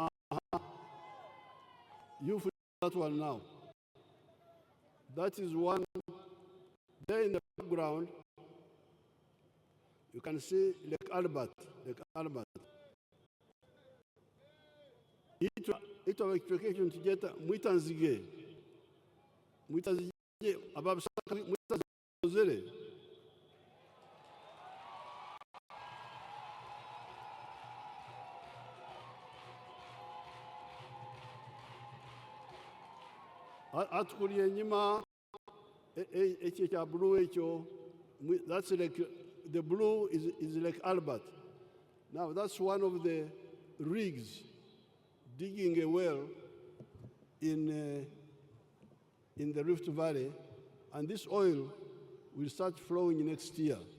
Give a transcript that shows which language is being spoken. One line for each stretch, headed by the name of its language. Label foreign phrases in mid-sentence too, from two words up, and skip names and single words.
English: You feel that one now. That is one. There in the background You can see Lake Albert.
Nyoro: Ito electrification tujeta mwitanzige ababisaka mwitanzige atukuliye nyuma ekyo kya blue ekyo,
English: that's like the blue is like Albert. Now that's one of the rigs digging a well in the Rift Valley, and this oil will start flowing next year.